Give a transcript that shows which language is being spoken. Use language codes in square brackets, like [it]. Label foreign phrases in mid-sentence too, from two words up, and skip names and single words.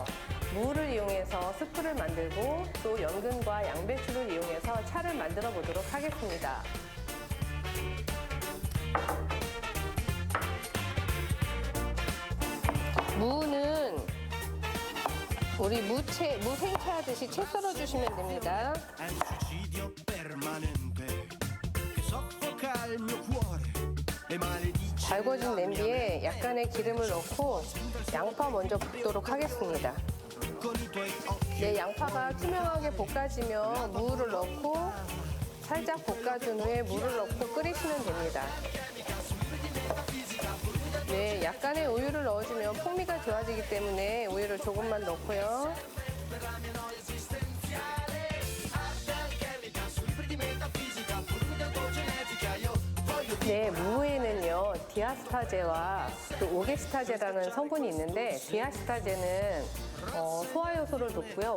[ko] 무를 이용해서 스프를 만들고 또 연근과 양배추를 이용해서 차를 만들어 보도록 하겠습니다. 무는 우리 무생채 하듯이 채 썰어 주시면 됩니다. [it] È un suicidio permanente che soffoca il mio cuore e maledice. [ko] 달궈진 냄비에 약간의 기름을 넣고 양파 먼저 볶도록 하겠습니다. [it] Con i tuoi occhi [ko] 네, 양파가 투명하게 볶아지면 무를 넣고 살짝 볶아준 후에 물을 넣고 끓이시면 됩니다. 네, 약간의 우유를 넣어주면 풍미가 좋아지기 때문에 우유를 조금만 넣고요. 네, 무에는요 디아스타제와 또 오게스타제라는 성분이 있는데 디아스타제는 소화 요소를 돕고요.